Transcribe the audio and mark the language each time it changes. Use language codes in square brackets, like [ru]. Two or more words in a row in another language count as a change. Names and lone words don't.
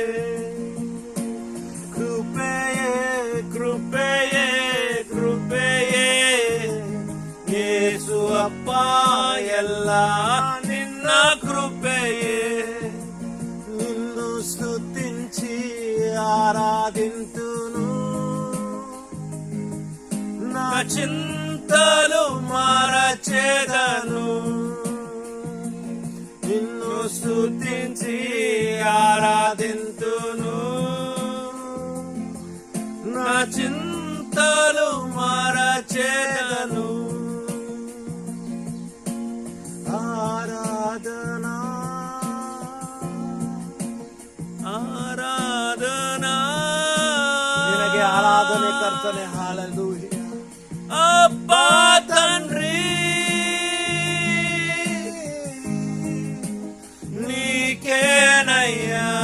[kn] ಕೃಪೆಯೇ ಕೃಪೆಯೇ ಕೃಪೆಯೇ ಯೇಸು ಅಪ್ಪ ಎಲ್ಲ ನಿನ್ನ ಕೃಪೆಯೇ. [te] ನಿನ್ನು ಸ್ತುತಿಂచి ఆరాధింతును నా చింతలు మరచెదను. నిన్ను స్తుతించి ఆరాధింతును నా చింతలు మరచెదను. [kn] ఆరాధనా ಆರಾಧನಾ ನಿನಗೆ ಆರಾಧನೆ ಕರ್ತನೆ. ಹಾಲೆಲೂಯಾ. [te] అప్ప తండ్రి నీకేనయ్య.